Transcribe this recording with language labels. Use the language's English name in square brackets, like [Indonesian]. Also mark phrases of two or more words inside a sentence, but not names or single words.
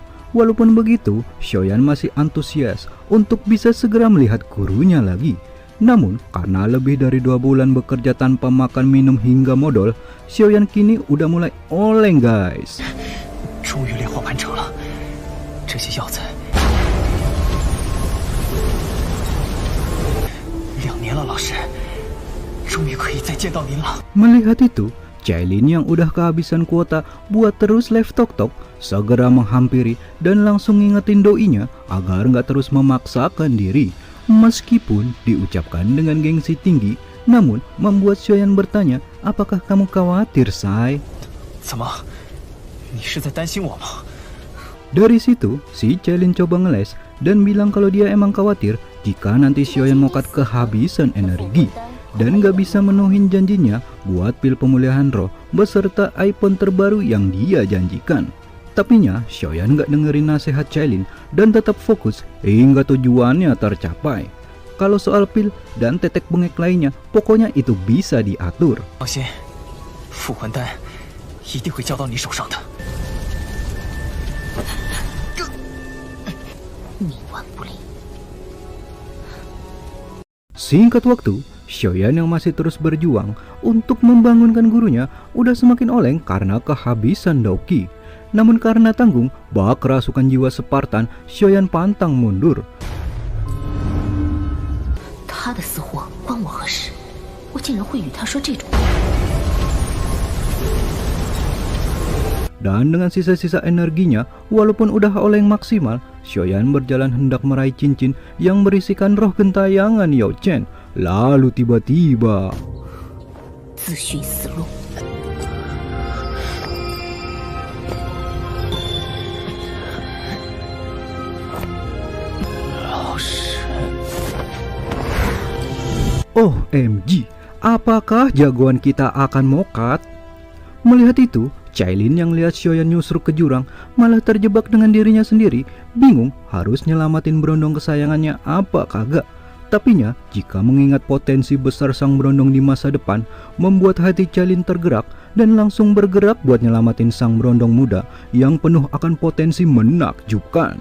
[Indonesian] Walaupun begitu, Xiaoyan masih antusias untuk bisa segera melihat gurunya lagi. Namun, karena lebih dari 2 bulan bekerja tanpa makan minum hingga modal, Xiaoyan kini udah mulai oleng guys. [Chinese] 终于炼化完成了，这些药材2年了，老师，终于可以再见到您了。 [Indonesian] Melihat itu, Cailin yang udah kehabisan kuota buat terus live Tok-Tok segera menghampiri dan langsung ngingetin doinya agar nggak terus memaksakan diri. Meskipun diucapkan dengan gengsi tinggi, namun membuat Xiaoyan bertanya, apakah kamu khawatir, Sai? [Chinese] 怎么，你是在担心我吗？ [Indonesian] Dari situ, si Cailin coba ngeles dan bilang kalau dia emang khawatir jika nanti Xiaoyan mokat kehabisan energi dan gak bisa menuhin janjinya buat pil pemulihan roh beserta iPhone terbaru yang dia janjikan. Tapinya, Xiaoyan gak dengerin nasihat Cailin dan tetap fokus hingga tujuannya tercapai. Kalau soal pil dan tetek bengek lainnya, pokoknya itu bisa diatur. [Chinese] 放心，复魂丹一定会交到你手上的。冥顽不灵。 [Indonesian] Singkat waktu, Xiaoyan yang masih terus berjuang untuk membangunkan gurunya udah semakin oleng karena kehabisan Daoqi. Namun karena tanggung bak kerasukan jiwa Spartan, Xiaoyan pantang mundur. [Chinese] 他的死活关我何事？我竟然会与他说这种。 [Indonesian] Dan dengan sisa-sisa energinya, walaupun udah oleng maksimal, Xiaoyan berjalan hendak meraih cincin yang berisikan roh gentayangan Yao Chen. Lalu tiba-tiba, [Chinese] 自寻死路。老师， [Indonesian] OMG, apakah jagoan kita akan mokat? Melihat itu, Cailin yang lihat Xiaoyan nyusruk ke jurang malah terjebak dengan dirinya sendiri, bingung harus nyelamatin berondong kesayangannya apa kagak. Tapinya, jika mengingat potensi besar sang berondong di masa depan, membuat hati Cailin tergerak dan langsung bergerak buat nyelamatin sang berondong muda yang penuh akan potensi menakjubkan.